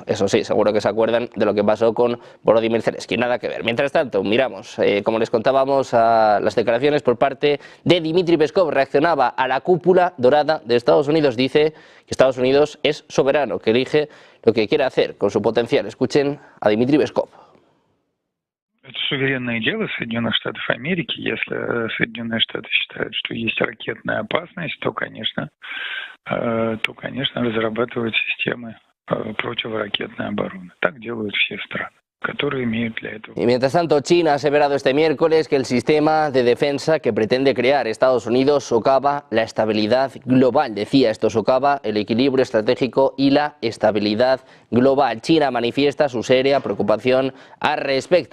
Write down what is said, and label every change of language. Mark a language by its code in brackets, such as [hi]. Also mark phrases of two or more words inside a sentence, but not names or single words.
[es] Eso sí, seguro que se acuerdan de lo que pasó con Volodymyr Zelensky. Nada que ver. Mientras tanto, miramos, como les contábamos, a las declaraciones por parte de Dmitry Peskov. Reaccionaba a la cúpula dorada de Estados Unidos. Dice que Estados Unidos es soberano, que elige lo que quiere hacer con su potencial. Escuchen a Dmitry Peskov. [ru] Это суверенное дело Соединенных Штатов Америки. Если Соединенные Штаты считают, что есть ракетная опасность, то, конечно, разрабатывают системы противоракетной обороны. Так делают все страны, которые имеют для этого. [es] Y mientras tanto, China ha aseverado este miércoles que el sistema de defensa que pretende crear Estados Unidos socava la estabilidad global. Decía, esto socava el equilibrio estratégico y la estabilidad global. China manifiesta su seria preocupación al respecto.